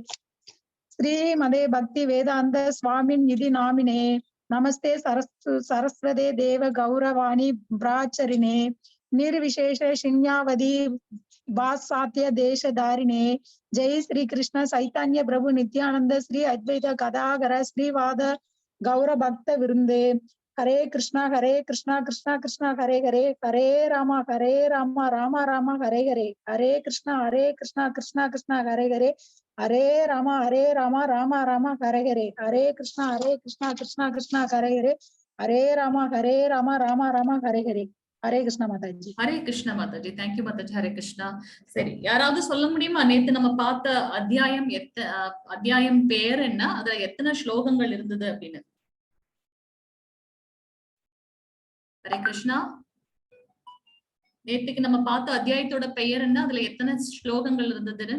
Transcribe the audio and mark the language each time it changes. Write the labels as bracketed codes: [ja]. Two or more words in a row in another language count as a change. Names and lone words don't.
[sa] श्रीमते भक्ति वेदान्त स्वामिन् निति नामिने नमस्ते सारस्वते देव गौरवाणी प्रचारिणे निर्विशेष शून्यवादि पाश्चात्य देशतारिणे. जय श्री कृष्ण चैतन्य प्रभु नित्यानन्द श्री अद्वैत गदाधर श्रीवास गौर भक्त वृन्दे. हरे कृष्ण कृष्ण कृष्ण हरे हरे हरे राम राम राम हरे हरे. हरे कृष्ण कृष्ण कृष्ण हरे हरे हरे राम राम राम हरे हरे. हरे कृष्ण कृष्ण हरे हरे हरे राम राम राम हरे हरे. हरे कृष्ण [ta] மாதாஜி. [sa] हरे कृष्ण [ta] மாதாஜி. தேங்க்யூ மாதாஜி. [sa] हरे कृष्ण. [ta] சரி, யாராவது சொல்ல முடியுமா நேத்து நம்ம பார்த்த அத்தியாயம் பேர் என்ன, அதுல எத்தனை ஸ்லோகங்கள் இருந்தது அப்படின்னு? [sa] हरे कृष्ण. [ta] நேத்துக்கு நம்ம பார்த்த அத்தியாயத்தோட பெயர் என்ன, அதுல எத்தனை ஸ்லோகங்கள் இருந்ததுன்னு?